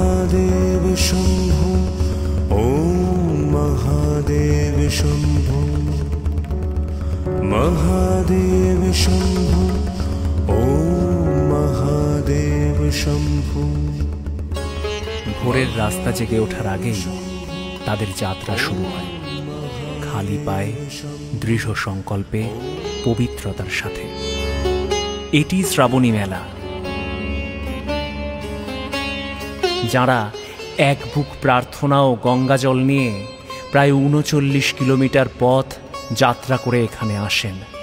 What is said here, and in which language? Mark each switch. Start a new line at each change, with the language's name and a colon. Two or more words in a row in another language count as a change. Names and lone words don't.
Sanskrit: महादेव शंभो ओम महादेव शंभो महादेव शंभो ओम महादेव शंभो।
Bangla: ভোরের রাস্তা জেগে ওঠার আগেই তাদের যাত্রা শুরু হয়, খালি পায়ে, দৃঢ় সংকল্পে, পবিত্রতার সাথে। এটি শ্রাবণী মেলা। যারা এক বুক প্রার্থনা ও গঙ্গাজল নিয়ে প্রায় ৩৯ কিলোমিটার পথ যাত্রা করে এখানে আসেন।